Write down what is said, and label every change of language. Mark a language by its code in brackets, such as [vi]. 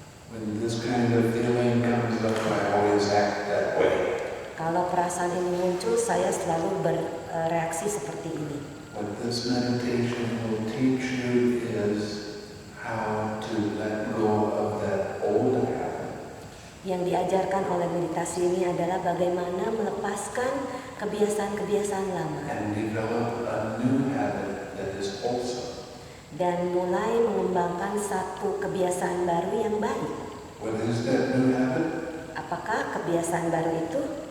[en] When this kind of feeling comes up, I always act that way. [id] Kalau perasaan ini muncul, saya selalu bereaksi seperti ini. [en] What this meditation will teach you is how to let go of that old habit [id] Yang diajarkan oleh meditasi ini adalah bagaimana melepaskan kebiasaan-kebiasaan lama [en] and develop a new habit that is wholesome. [id] dan mulai mengembangkan satu kebiasaan baru yang baik. [en] What is that new habit? [id] Apakah kebiasaan baru itu?